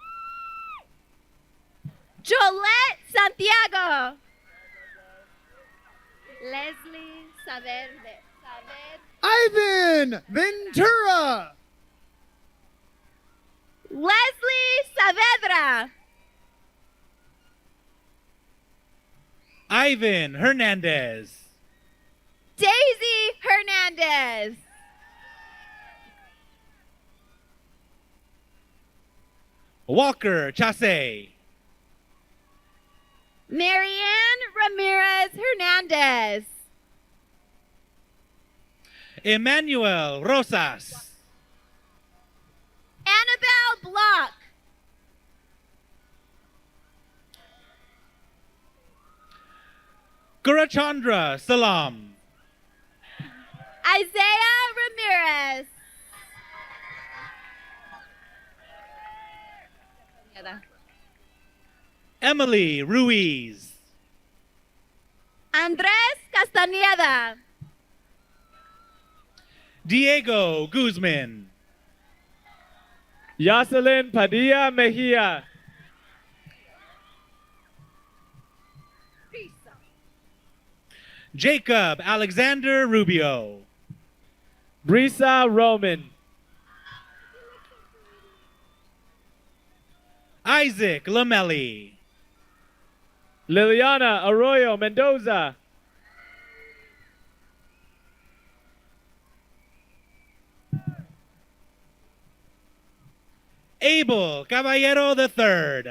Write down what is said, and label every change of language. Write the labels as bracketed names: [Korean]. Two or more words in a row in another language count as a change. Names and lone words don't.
[English] Jolette Santiago. Leslie Saverde. Ivan Ventura. Leslie Saavedra. Ivan Hernandez. Daisy Hernandez. Walker Chase. Marianne Ramirez Hernandez. Emmanuel Rosas. Annabelle Block. Gurachandra Salam. Isaiah Ramirez. Emily Ruiz. Andres Castañeda. Diego Guzman. Yoselin Padilla Mejia. Jacob Alexander Rubio. Brisa Roman. Isaac Lamelli. Liliana Arroyo Mendoza. Abel Caballero III.